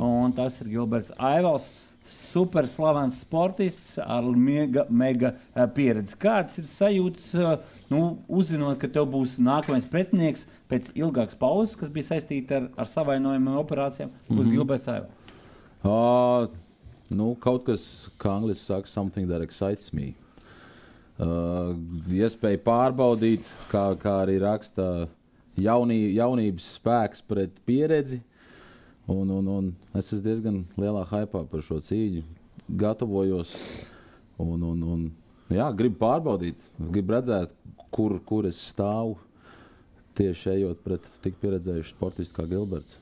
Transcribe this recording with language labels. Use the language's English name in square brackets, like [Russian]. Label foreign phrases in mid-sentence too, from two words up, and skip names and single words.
[Latvian] Un tas ir Gilberts Aivels. Super slavens sportists ar mega pieredzi. Kāds ir sajūts, uzzinot, ka tev būs nākamais pretinieks pēc ilgākas pauzes, kas bija saistīta ar savainojumiem operācijām, būs Gilberts Aivels? Kaut kas, kā angliski saka, [English] something that excites me. [Latvian] Iespēja pārbaudīt, kā arī raksta jaunības spēks pret pieredzi. Un es esmu diezgan lielā hypā par šo cīņu. Gatavojos jā, gribu pārbaudīt, gribu redzēt, kur es stāvu tieši ejot pret tik pieredzējušu sportistu kā Gilberts.